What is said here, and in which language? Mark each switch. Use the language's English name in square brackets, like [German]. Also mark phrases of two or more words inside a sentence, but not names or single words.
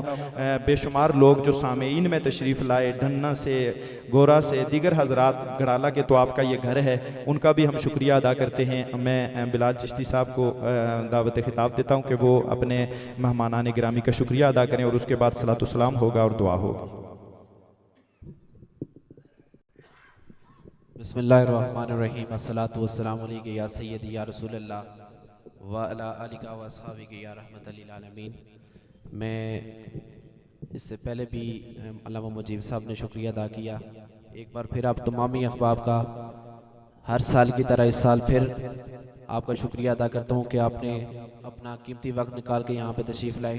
[Urdu] بے شمار لوگ جو سامعین میں تشریف لائے، ڈھنہ سے، گورا سے، دیگر حضرات، گڑالہ کے تو آپ کا یہ گھر ہے، ان کا بھی ہم شکریہ ادا کرتے ہیں. میں بلال چشتی صاحب کو دعوت خطاب دیتا ہوں کہ وہ اپنے مہمانان گرامی کا شکریہ ادا کریں اور اس کے بعد صلوٰۃ و سلام ہوگا اور دعا ہوگی. [Arabic] بسم الله الرحمن الرحيم، الصلاة والسلام عليك يا سيدي يا رسول الله وعلى آلك وأصحابك يا رحمة للعالمين. [Urdu] میں اس سے پہلے بھی علامہ مجیب صاحب نے شکریہ ادا کیا. ایک بار پھر آپ تمامی احباب کا ہر سال کی طرح اس سال پھر آپ کا شکریہ ادا کرتا ہوں کہ آپ نے اپنا قیمتی وقت نکال کے یہاں پہ تشریف لائے.